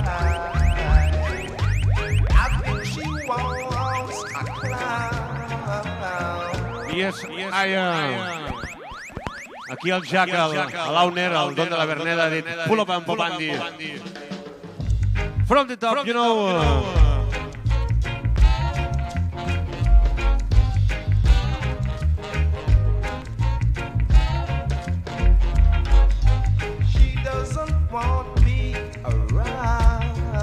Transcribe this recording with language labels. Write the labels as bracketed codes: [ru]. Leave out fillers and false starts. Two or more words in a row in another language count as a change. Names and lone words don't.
[en] I think she wants a clown. Yes, [ca] aquí el Jack, l'Auner, el don de la Verneda, ha dit [en] pull up and Bob Andy. From the top, you know. Want me around.